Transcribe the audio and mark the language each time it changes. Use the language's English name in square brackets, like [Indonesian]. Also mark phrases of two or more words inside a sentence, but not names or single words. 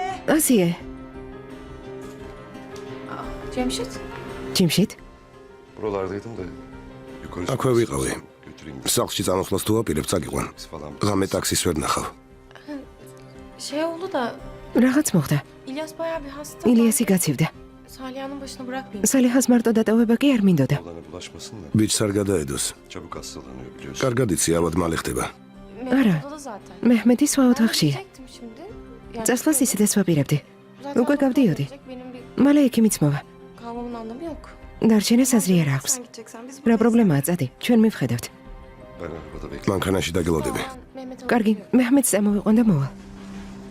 [Georgian] ასიე, [Turkish] Cemşit. [Georgian] ჯიმშით? [Turkish] Buralardaydım da yukarı [Georgian] აქვე ვიყავი. [Turkish] götüreyim [Georgian] სახლში წამოსვლას თუ აპირებ, წაგიყვან. [Turkish] falan. [Georgian] ღამე ტაქსის ვერ ნახავ. [Turkish] Şey oldu da [Georgian] რაღაც მოხდა. [Turkish] İlyas bayağı bir hasta. [Georgian] ილიასი გაცივდა. [Turkish] Salya'nın başına bırakmayayım. [Georgian] სალიხას მარტო დატოვება კი არ მინდოდა. [Turkish] Olana bulaşmasın da [Georgian] ბიჭს არ გადაედოს. [Turkish] çabuk hastalanıyor biliyorsun. [Georgian] კარგად იცი, ავად მალე ხდება. [Turkish] Mehmet odada zaten. [Georgian] მეჰმედი სხვა [Turkish] Ben de [Georgian] ოთახშია. [Turkish] gidecektim şimdi. Yani [Georgian] წასვლას ისედაც ვაპირებდი. [Turkish] zaten [Georgian] უკვე გავდიოდი. [Turkish] benim bir [Georgian] მალე ექიმიც მოვა. [Turkish] kalmamın anlamı yok. [Georgian] დარჩენას აზრი არ აქვს. [Turkish] Sen gideceksen biz [Georgian] რა პრობლემაა, წადი, ჩვენ მივხედავთ. [Turkish] Ben arabada bekliyorum. [Georgian] მანქანაში დაგელოდები. [Turkish] Ben Mehmet'e [Georgian] კარგი, [Turkish] bakıyorum. [Georgian] მეჰმედს წამოვიყვან და მოვალ.